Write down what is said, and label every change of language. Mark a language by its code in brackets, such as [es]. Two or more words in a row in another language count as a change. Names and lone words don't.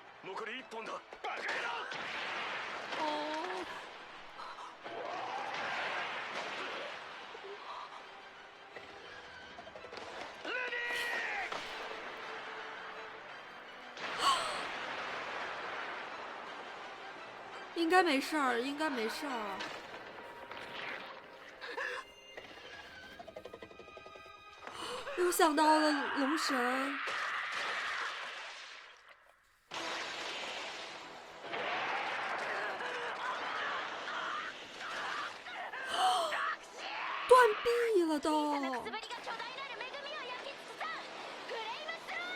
[ja] 残り1本だ。バカ野郎。 [zh] 哦，应该没事儿，应该没事儿。又想到了龙神，断臂了都。 [ja] くすぶりが巨大なる恵みを焼き尽くさん。フレイムスロ